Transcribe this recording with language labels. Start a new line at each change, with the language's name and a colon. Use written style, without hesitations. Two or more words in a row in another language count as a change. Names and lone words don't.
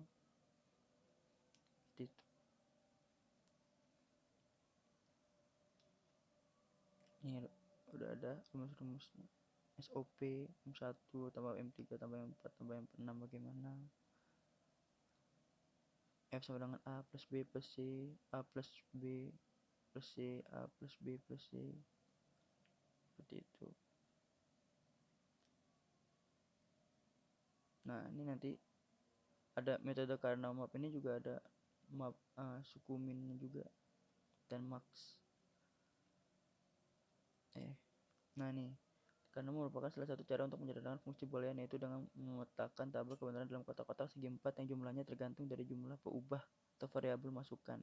Indonesian: Seperti itu. Ini udah ada rumus-rumusnya. SOP M1 tambah M3 tambah M4 tambah M6 bagaimana? F sama dengan A plus B plus C, A plus B plus C, A plus B plus C. Seperti itu. Nah, ini nanti ada metode Karnaugh map, ini juga ada map suku minnya juga dan max. Nah nih, karena merupakan salah satu cara untuk menyederhanakan fungsi boolean, yaitu dengan memetakan tabel kebenaran dalam kotak-kotak segi 4 yang jumlahnya tergantung dari jumlah peubah atau variabel masukan.